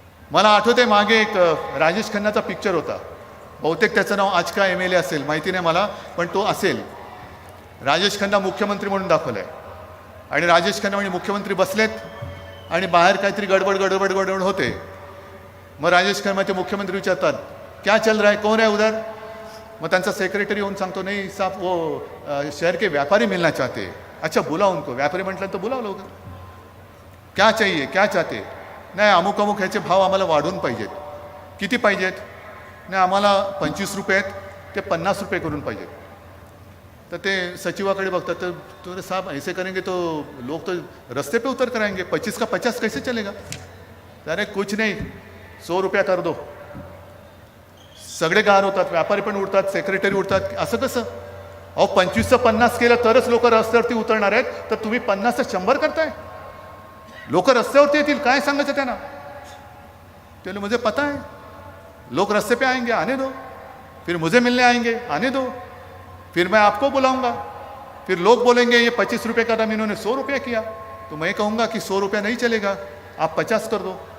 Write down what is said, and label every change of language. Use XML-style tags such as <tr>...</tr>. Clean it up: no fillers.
<mr>मला आठवते मागे एक राजेश खन्नाचा पिक्चर होता, बहुतेक त्याचं नाव आज का MLA असेल माहिती नाही मला, पण तो असेल. राजेश खन्ना मुख्यमंत्री म्हणून दाखवलाय आणि राजेश खन्ना म्हणजे मुख्यमंत्री बसलेत आणि बाहेर काहीतरी गडबड होते. मग राजेश खन्ना ते मुख्यमंत्री विचारतात</mr> <hi>क्या चल रहा है, कौन है उधर.</hi> <mr>मग त्यांचा सेक्रेटरी येऊन सांगतो</mr> <hi>नहीं साहब वो शहर के व्यापारी मिलना चाहते. अच्छा बुलाओ उनको.</hi> <mr>व्यापारी म्हटलं तर बोलावं लवकर.</mr> <hi>क्या चाहिए, क्या चाहते.</hi> <mr>नाही अमुक ह्याचे भाव आम्हाला वाढवून पाहिजेत. किती पाहिजेत. नाही आम्हाला 25 रुपये आहेत, ते 50 रुपये करून पाहिजेत. तर ते सचिवाकडे बघतात, तर</mr> <hi>साहब ऐसे करेंगे तो लोग तो रस्ते पे उतर कर आएंगे, 25 का 50 कैसे चलेगा. अरे कुछ नहीं, 100 रुपया कर दो.</hi> <mr>सगळे गार होतात, व्यापारी पण उडतात, सेक्रेटरी उडतात. असं कसं. अहो 25चं 50 केलं तरच लोक रस्त्यावरती उतरणार आहेत, तर तुम्ही 50चं 100 करताय. लोक रस्त्यावरती येतील, काय सांगायचं त्यांना.</mr> <hi>ते मुझे पता है, लोग रस्ते पे आएंगे, आने दो. फिर मुझे मिलने आएंगे, आने दो. फिर मैं आपको बुलाऊंगा. फिर लोग बोलेंगे ये 25 रुपये का दाम इन्होंने 100 रुपया किया, तो मैं कहूंगा कि 100 रुपया नहीं चलेगा, आप 50 कर दो.</hi>